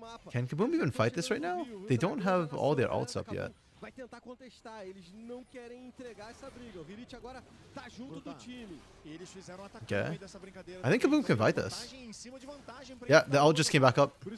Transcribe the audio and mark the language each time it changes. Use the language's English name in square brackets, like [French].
[English] Can Kaboom even fight this right now? They don't have all their ults up yet. [Portuguese] Vai tentar contestar, eles não querem entregar essa briga. O Hirit agora tá junto do time. Eles fizeram ataque no meio dessa brincadeira. [English] I think Kaboom can fight this. Yeah, the ult just came back up.